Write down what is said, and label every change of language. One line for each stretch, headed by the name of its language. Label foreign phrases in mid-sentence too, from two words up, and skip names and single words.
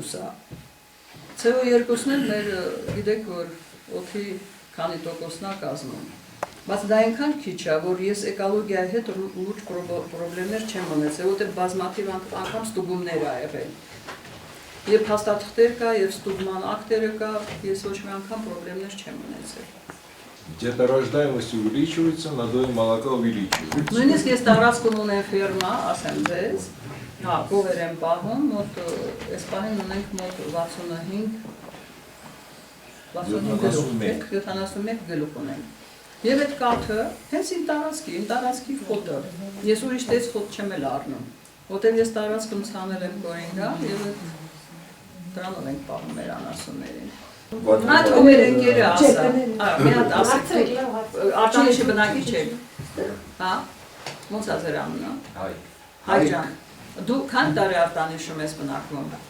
Armenian: CO2-ն էլ մեր գիտեք, որ օդի քանի տոկոսն է կազմում։ Բայց դա այնքան քիչ է, որ ես էկոլոգիայի հետ լուրջ պրոբլեմներ չեմ ունեցել, որտեղ բազմաթիվ անգամ ստուգումներ ա եղել։ Եվ հաստատքներ կա, եւ ստուգման ակտերը կա, ես ոչ մի անգամ պրոբլեմներ չեմ ունեցել։
Russian: Где-то рождаемость увеличивается, надои молока увеличивается։
Armenian: Նույնիսկ ես տարածքում ունեմ ֆերմա, ասեմ ձեզ, հա, կովեր եմ պահում, մոտ այս պահին ունենք մոտ 75 գլուխ ունենք։ Եվ այդ կաթը հենց իմ տարածքի խոտը, ես ուրիշ տես խոտ չեմ էլ առնում, որտեղ ես տարածքում ցանել եմ կորենգա եւ դրանով ենք պահում մեր անասուններին։ Այդ ու մեր ընկերը ասա, մի հատ ասեք, արտանիշի բնակիչ եք, հա, ոնց է ձեր անունը։ Հայ ջան, դու քանի տարի արտանիշում ես բնակվում։